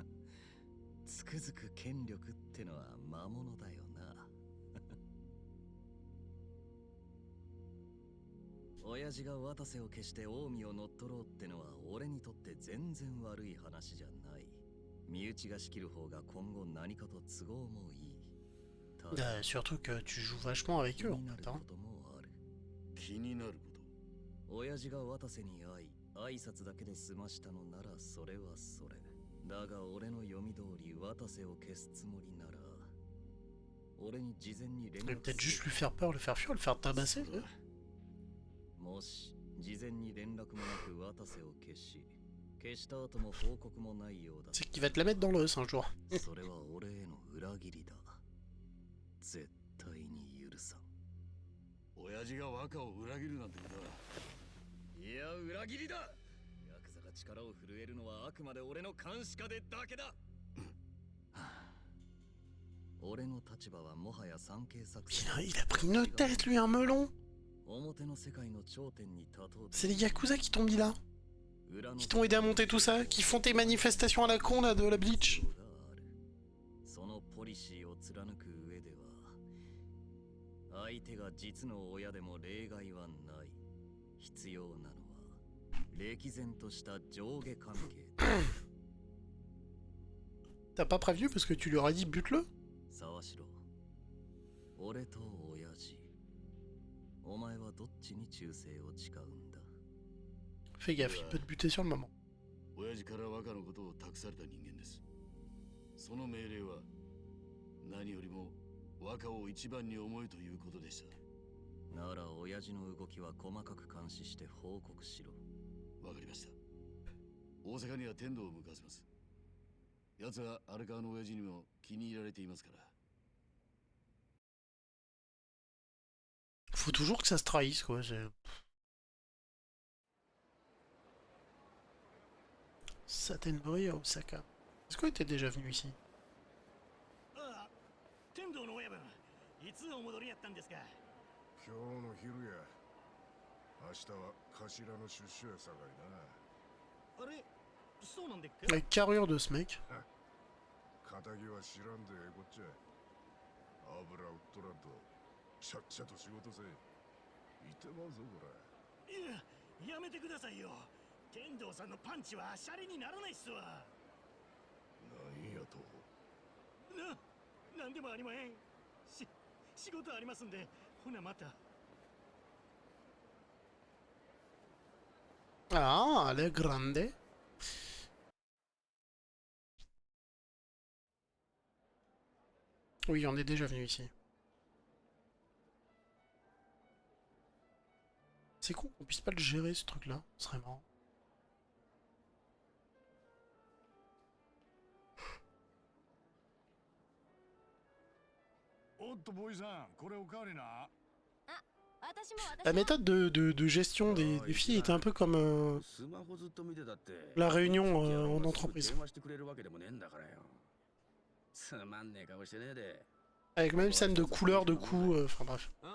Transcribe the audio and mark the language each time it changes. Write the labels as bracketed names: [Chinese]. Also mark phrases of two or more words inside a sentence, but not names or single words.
[Japanese] つくづく権力ってのは魔物だよな。親父が渡瀬を消して近江を乗っ取ろうってのは俺にとって全然悪い話じゃない。身内が仕切る方が今後何かと都合もいい。 [French] Surtout que tu joues vachement avec eux en fait. Hein. [Japanese] 気になること。親父が渡瀬に会い、挨拶だけで済ましたのならそれはそれ。だが俺の読み通り渡瀬を消すつもりなら、俺に事前に連絡 [French] Peut-être juste lui faire peur, le faire fuir, le faire tabasser. [Japanese] もし事前に連絡もなく渡瀬を消した後も報告もないようだ。 [French] C'est qu'il va te la mettre dans l'os un jour. [Japanese] それは俺への裏切りだ。絶対に許さん。親父が若を裏切るなんてことは。いや、裏切りだ。ヤクザが力を震えるのはあくまで俺の監視下でだけだ。俺の立場はもはや産経作戦。 [French] Il a pris une tête, lui, un melon. [Japanese] 表の世界の頂点に立とう。 [French] C'est les Yakuza qui t'ont mis là. Qui t'ont aidé à monter tout ça, qui font tes manifestations à la con là de la Bleach. [Japanese] そのポリシーを貫く上では、相手が実の親でも例外はない。必要なのは歴然とした上下関係。 [French] T'as pas prévenu parce que tu lui aurais dit bute-le. [Japanese] 沢城、俺と親父、お前はどっちに忠誠を誓うんだ。 [French] Fais gaffe, il peut te buter sur le moment. [Japanese] 親父から若のことを託された人間です。その命令は何よりも若を一番に思いということでした。なら親父の動きは細かく監視して報告しろ。わかりました。大阪には天道を向かわせます。奴は荒川の親父にも気に入られていますから。 [French] Faut toujours que ça se trahisse quoi. Satenbury à Osaka. Est-ce qu'on était déjà venu ici? [Japanese] 天道の親分、いつお戻りやったんですか？今日の昼や。明日は頭の出所やさかいな。あれ、そうなんでっけ？ [French] La carrure de ce mec. [Japanese] 仇は知らんでこっちゃ。油売っとらんと、ちゃっちゃと仕事せ。いてまうぞこれ。いや、やめてくださいよ。天道さんのパンチはシャレにならないっすわ。なんやと。なんでもありまへん。仕事ありますんで、ほなまた。 [French] Ah, elle est grande. Oui, on est déjà venu ici. C'est con qu'on puisse pas le gérer ce truc là, ce serait marrant. [Japanese] おっとボーイさん、これおかわりな。 [French] La méthode de gestion des filles était un peu comme la réunion en entreprise. Avec même scène de couleur, de coups, enfin bref.